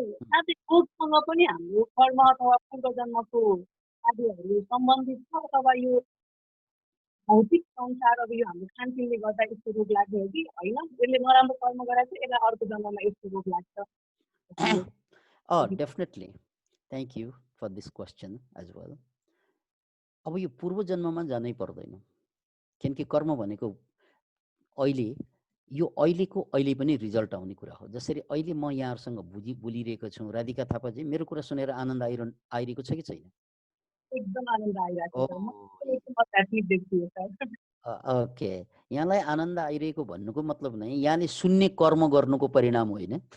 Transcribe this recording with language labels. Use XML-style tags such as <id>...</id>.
<ne>साथै रोगसँग पनि हाम्रो कर्म अथवा पूर्वजन्मको कार्यहरू सम्बन्धित छ, अथवा यो भौतिक संसार, अब यो हाम्रो खानपिनले गर्दा यस्तो रोग लाग्ने हो कि होइन, यसले नराम्रो कर्म गराएको छ, यसलाई अर्को जन्ममा यस्तो रोग लाग्छ?</ne> <en>Definitely, thank you for this question as well.</en> <ne>अब यो पूर्व जन्ममा जानै पर्दैन, किनकि कर्म भनेको अहिलेको अहिले पनि रिजल्ट आउने कुरा हो। जसरी अहिले म यहाँहरूसँग बोलिरहेको छु, राधिका थापाजी मेरो कुरा सुनेर आनन्द आइरहेको छ कि छैन? एकदम आनन्द आइरहेको छ। म एकदम आध्यात्मिक व्यक्ति हो सर। ओके, यहाँलाई आनन्द आइरहेको भन्नुको मतलब नै यहाँले सुन्ने कर्म गर्नुको परिणाम होइन।</ne>